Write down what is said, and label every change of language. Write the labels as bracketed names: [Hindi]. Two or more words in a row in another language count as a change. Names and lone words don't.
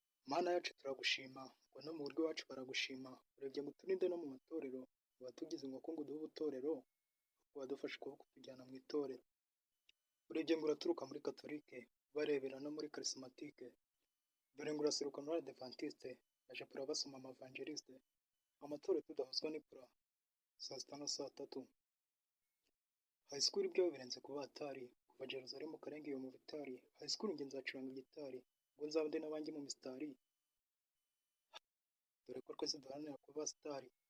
[Kinyarwanda] Mana yacu turagushima, ngo no mu buryo iwacu baragushima, urebye ngo uturinde no mu matorero, watugize inkoko ngo uduhe ubutorero, wadufashe ukuboko kutujyana mu itorero. Urebye ngo uraturuka muri Katolike, ubarebera no muri Charismatique, dore ngo uraseruka muri Adventiste, aje pura basoma amavangeliste, amatorero tudahuzwa ni pura, saa sita na saa tatu. [English] High school [Kinyarwanda] ibyo birenze kuba hatari, kuva Jerusalem ukarenga iyo mu bitari, [English] high school [Kinyarwanda] njye nzacuranga gitari, ngo nzabe ndi n'abandi mu mistari. Dore ko twese duharanira kuba star.